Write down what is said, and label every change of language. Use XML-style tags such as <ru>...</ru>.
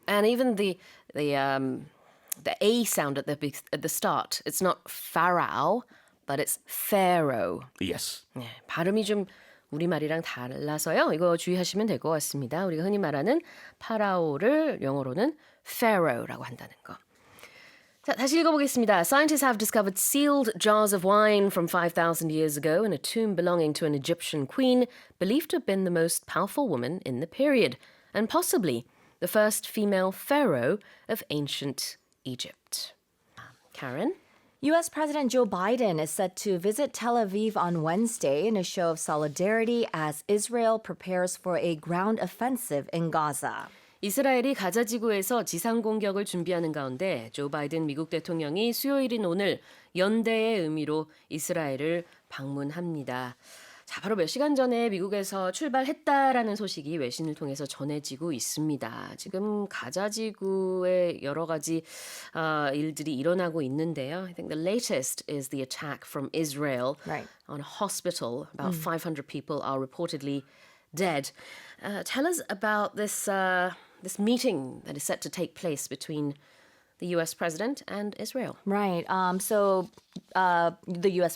<en>And even the A sound at the start, it's not pharaoh, but it's pharaoh. Yes.</en> <ko>네, 발음이 좀 우리말이랑 달라서요. 이거 주의하시면 될 것 같습니다. 우리가 흔히 말하는 파라오를 영어로는 pharaoh라고 한다는 거. 자, 다시 읽어보겠습니다.</ko> <en>Scientists have discovered sealed jars of wine from 5,000 years ago in a tomb belonging to an Egyptian queen believed to have been the most powerful woman in the period and possibly the first female pharaoh of ancient Egypt. Karen? U.S. President Joe Biden is set to visit Tel Aviv on Wednesday in a show of solidarity as Israel prepares for a ground offensive in Gaza.</en> <ko>이스라엘이 가자 지구에서 지상 공격을 준비하는 가운데 조 바이든 미국 대통령이 수요일인 오늘 연대의 의미로 이스라엘을 방문합니다. 자, 바로 몇 시간 전에 미국에서 출발했다라는 소식이 외신을 통해서 전해지고 있습니다. 지금 가자 지구에 여러 가지 일들이 일어나고 있는데요.</ko> <en>I think the latest is the attack from Israel Right. on a hospital. About 500 people are reportedly dead. Tell us about this meeting that is set to take place between the U.S. president and Israel. Right. So the U.S.</en>